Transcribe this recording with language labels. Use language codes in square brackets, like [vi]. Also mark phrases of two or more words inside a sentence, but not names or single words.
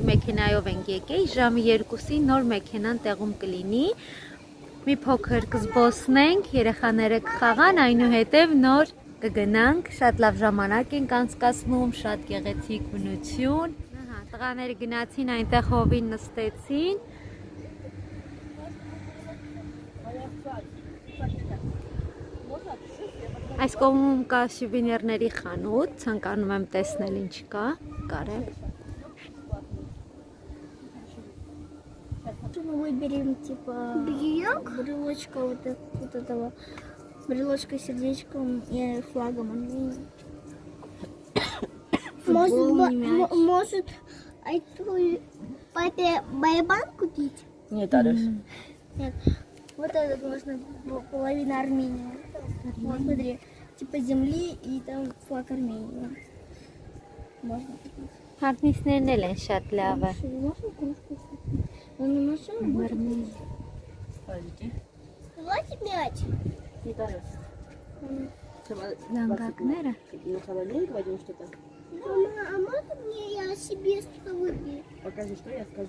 [hy] մեքենայով ենք եկել, ժամի 2-ին նոր մեքենան տեղում կլինի, մի փոքր կզբոսնենք, երեխաները կխաղան, այնուհետև նոր կգնանք, շատ լավ ժամանակ ենք անցկացնում, շատ գեղեցիկ բնություն, տղաները գնացին այնտեղ հովին նստեցին, այս կողմում կա սյուվենիրների խանութ, ցանկանում եմ տեսնել ինչ կա, կարել։ [ru] Мы выберем типа брелочка вот этого, брелочка сердечком и флагом Армении. Может, эту папе барабан купить? Нет, Ариш. Нет. Вот этот можно половина Армении. Вот смотри, типа земли и там флаг Армении. Можно. [hy] Հարնիսներն էլ են շատ լավը։ [ru] Можно кружку? Он не машина? Давайте 5. Нет, Ариш. [hy] Զանգակները։ [ru] На холодильник возьмем что-то? Мама, а можно мне я себе что-то выберу? Покажи, что я скажу.